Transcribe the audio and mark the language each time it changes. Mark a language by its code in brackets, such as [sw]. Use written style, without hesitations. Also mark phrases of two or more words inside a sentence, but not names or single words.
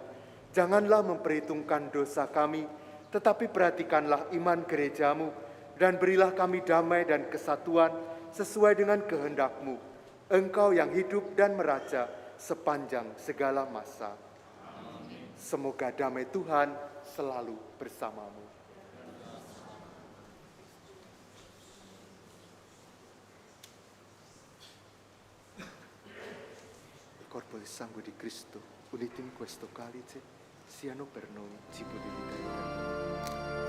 [id] Janganlah memperhitungkan dosa kami, tetapi perhatikanlah iman gereja-Mu, dan berilah kami damai dan kesatuan sesuai dengan kehendak-Mu. Engkau yang hidup dan meraja sepanjang segala masa. Semoga damai Tuhan selalu bersamamu. [it] Corpo del sangue di Cristo, unito in questo calice, siano per noi cibo di vita eterna.